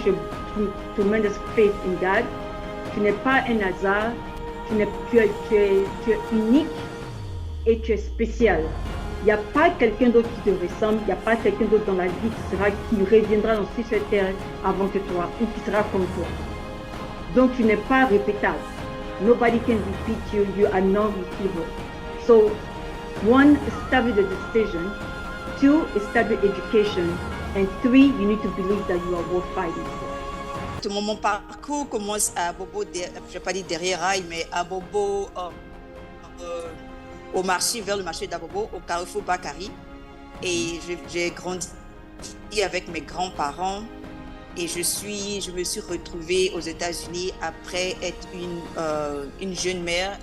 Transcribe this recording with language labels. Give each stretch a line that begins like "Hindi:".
French: Moi, j'ai
English: tremendous faith in God.
French: Tu n'es pas un hasard, tu es unique et tu es spécial. Il n'y a pas quelqu'un d'autre qui te ressemble, il n'y a pas quelqu'un d'autre dans la vie qui reviendra sur cette terre avant que toi, ou qui sera comme toi. Donc tu n'es pas répétable.
English: Nobody can repeat you, you are not repeatable. So, one, start with a decision. Two, start with education. And three, you need to believe that you are worth fighting for.
French: Mon parcours commence à Abobo, je ne vais pas dire derrière Rail, mais à Abobo, au marché, vers le marché d'Abobo, au Carrefour Bakary. Et j'ai grandi avec mes grands-parents, et je me suis retrouvée aux États-Unis après être une jeune mère.